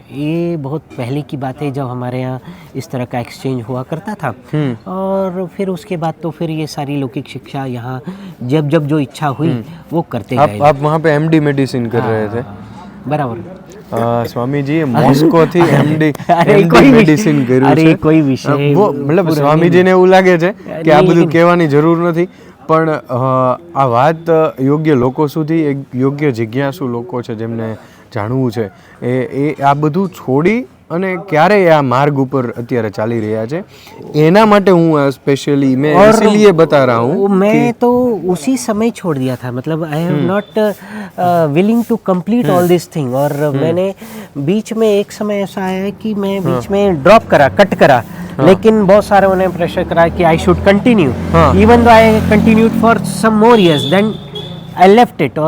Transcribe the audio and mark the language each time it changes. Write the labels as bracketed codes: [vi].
[hi] ये बहुत पहले की बात है जब हमारे यहाँ इस तरह का एक्सचेंज हुआ करता था। और फिर उसके बाद तो फिर ये सारी लौकिक शिक्षा यहाँ जब जब जो इच्छा हुई वो करते गए। आप वहाँ पे एमडी मेडिसिन कर रहे थे? बराबर। [gu] स्वामी जी मॉस्को थी एमडी મેડિસિન કર્યું અરે છે। કોઈ વિષય મતલબ સ્વામીજીને એવું લાગે છે કે આ બધું કહેવાની જરૂર નથી, પણ આ વાત યોગ્ય લોકો સુધી, એક યોગ્ય જિજ્ઞાસુ લોકો છે જેમને જાણવું છે, એ આ બધું છોડી અને ક્યારે આ માર્ગ ઉપર અત્યારે ચાલી રહ્યા છે, એના માટે હું સ્પેશિયલી [hi] मैं इसीलिए बता रहा हूँ। मैं तो उसी समय छोड़ दिया था, मतलब [en] I am not willing to complete all this thing. [hi] और मैंने बीच में एक समय ऐसा आया कि मैं बीच में ड्रॉप करा, कट करा, लेकिन बहुत सारे उन्हें प्रेशर करा कि [en] I should continue, even though I continued for some more years, then I left it.